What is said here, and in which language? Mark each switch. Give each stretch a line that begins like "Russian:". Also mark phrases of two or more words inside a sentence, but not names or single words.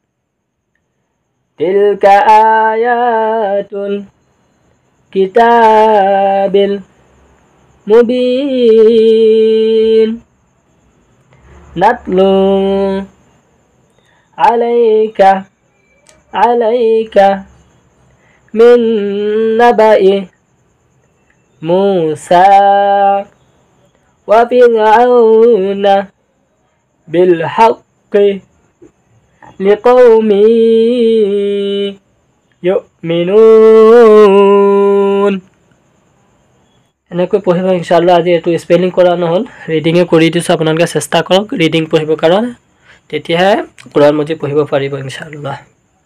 Arabic: تلك آيات الكتاب المبين نتلو عليك من نبإ موسى وفرعون بالحق لقوم يؤمنون.
Assamese: এনেকৈ পঢ়িব ইনশাআল্লাহ। আজি এটো স্পেলিং কৰা নহল, ৰিডিংয়ে কৰি দিছো, আপোনালোকে চেষ্টা কৰক ৰিডিং পঢ়িবৰ কাৰণে, তেতিয়াহে কোৰআন মজিদ পঢ়িব পাৰিব ইনশাআল্লাহ।